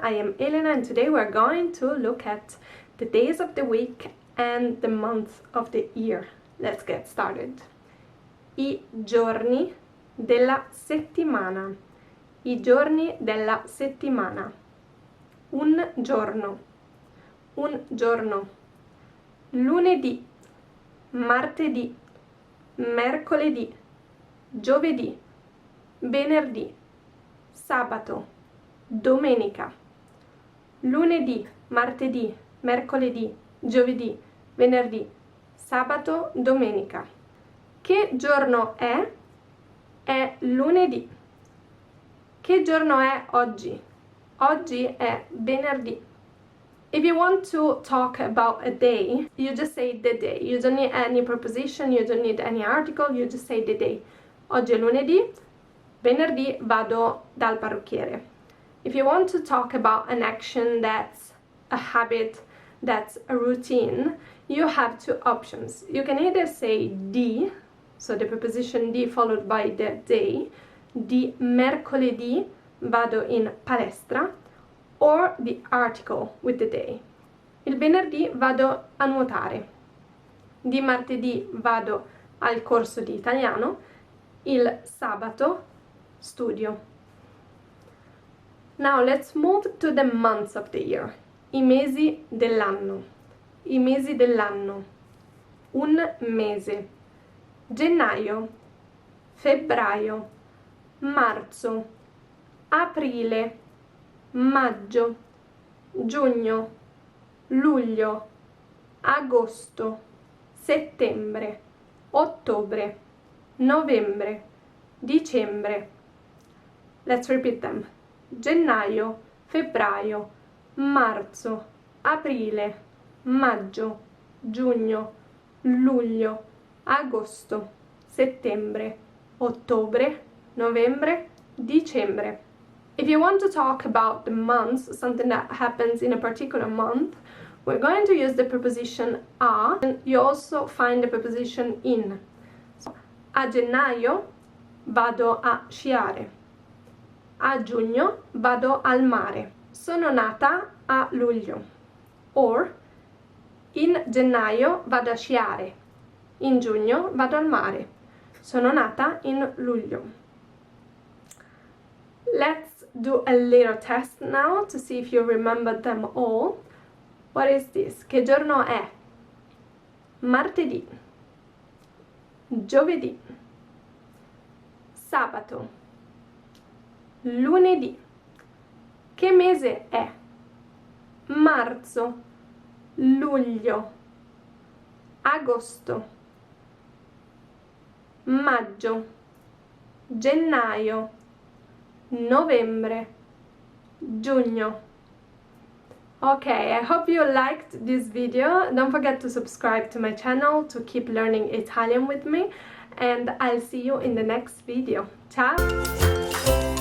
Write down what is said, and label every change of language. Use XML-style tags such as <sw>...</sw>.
<en>I am Elena and today we're going to look at the days of the week and the months of the year. Let's get started.</en> <it>I giorni della settimana. I giorni della settimana. Un giorno. Un giorno. Lunedì, martedì, mercoledì, giovedì, venerdì, sabato, domenica, lunedì, martedì, mercoledì, giovedì, venerdì, sabato, domenica. Che giorno è? È lunedì. Che giorno è oggi? Oggi è venerdì.</it> <en>If you want to talk about a day, you just say the day. You don't need any preposition, you don't need any article, you just say the day.</en> <it>Oggi è lunedì, venerdì vado dal parrucchiere.</it> <en>If you want to talk about an action that's a habit, that's a routine, you have two options. You can either say di, so the preposition di followed by the day,</en> <it>di mercoledì vado in palestra,</it> <en>or the article with the day.</en> <it>Il venerdì vado a nuotare, di martedì vado al corso di italiano, il sabato studio.</it> <en>Now let's move to the months of the year.</en> <it>I mesi dell'anno. I mesi dell'anno. Un mese. Gennaio, febbraio, marzo, aprile, maggio, giugno, luglio, agosto, settembre, ottobre, novembre, dicembre.</it> <en>Let's repeat them.</en> <it>Gennaio, febbraio, marzo, aprile, maggio, giugno, luglio, agosto, settembre, ottobre, novembre, dicembre.</it> <en>If you want to talk about the months, something that happens in a particular month, we're going to use the preposition a, and you also find the preposition in.</en> <it>So, a gennaio vado a sciare. A giugno vado al mare. Sono nata a luglio. Or, in gennaio vado a sciare. In giugno vado al mare. Sono nata in luglio.</it> <en>Let's do a little test now to see if you remember them all. What is this?</en> <it>Che giorno è? Martedì, giovedì, sabato, lunedì. Che mese è? Marzo, luglio, agosto, maggio, gennaio, novembre, giugno.</it> <en>Okay, I hope you liked this video. Don't forget to subscribe to my channel to keep learning Italian with me, and I'll see you in the next video. Ciao!</en>